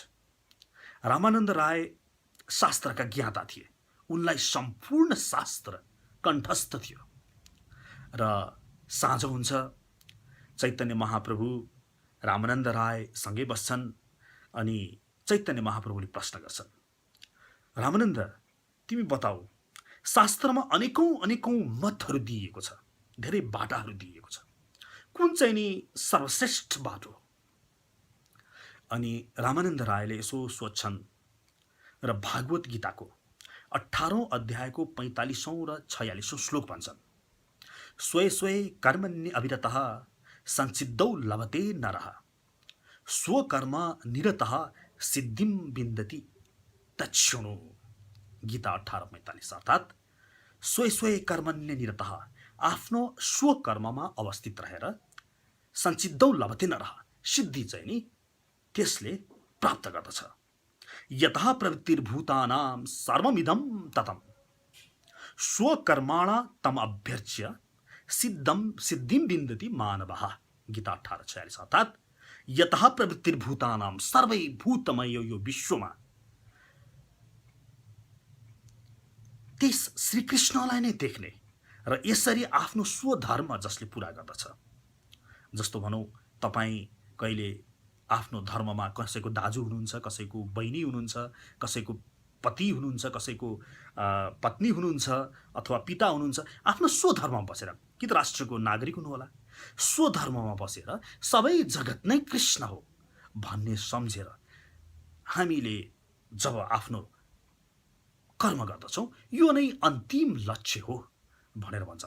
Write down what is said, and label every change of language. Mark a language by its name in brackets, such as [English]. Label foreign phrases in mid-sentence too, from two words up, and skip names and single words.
[Nepali] रामानन्द राय शास्त्रका ज्ञाता थिए, उनलाई सम्पूर्ण शास्त्र कण्ठस्थ थियो र साँझ हुन्छ, चैतन्य महाप्रभु रामानन्द राय सँगै बस्छन् अनि चैतन्य महाप्रभुले प्रश्न गर्छन्, रामानन्द, तिमी बताऊ, शास्त्रमा अनेकौँ अनेकौँ मतहरू दिइएको छ, धेरै बाटाहरू दिइएको छ, कुन चाहिँ नि सर्वश्रेष्ठ बाटो? अनि रामानन्द रायले यसो सोध्छन् र भागवत गीताको 18औं अध्यायको 45औं र 46औं श्लोक भन्छन्, [Sanskrit] स्वे स्वे कर्मण्य अविरतः संसिद्धौ लभते नरः, स्वकर्म निरतः सिद्धिम विन्दति तच्छृणु। [Nepali] गीता 18:45 अर्थात् [Sanskrit] स्वे स्वे कर्मण्य निरतः, [Nepali] आफ्नो स्वकर्ममा अवस्थित रहेर [Sanskrit] संसिद्धौ लभते नरः, [Nepali] सिद्धि चाहिँ नि त्यसले प्राप्त गर्दछ। [Sanskrit] यतः प्रवृत्तिर्भूतानां सर्वमिदं ततं, स्वकर्माणा तम अभ्यर्च्य सिद्धिं विन्दति मानवः। [Nepali] गीता 18:46 अर्थात् [Sanskrit] यतः प्रवृत्तिर्भूतानां, [Nepali] सर्वै भूतमय यो विश्वमा त्यस श्रीकृष्णलाई नै देख्ने र यसरी आफ्नो स्वधर्म जसले पुरा गर्दछ। जस्तो भनौँ, तपाईँ कहिले आफ्नो धर्ममा कसैको दाजु हुनुहुन्छ, कसैको बहिनी हुनुहुन्छ, कसैको पति हुनुहुन्छ, कसैको पत्नी हुनुहुन्छ अथवा पिता हुनुहुन्छ, आफ्नो स्वधर्ममा बसेर, कि त राष्ट्रको नागरिक हुनुहोला, स्वधर्ममा बसेर सबै जगत नै कृष्ण हो भन्ने सम्झेर हामीले जब आफ्नो कर्म गर्दछौँ, यो नै अन्तिम लक्ष्य हो भनेर भन्छन्।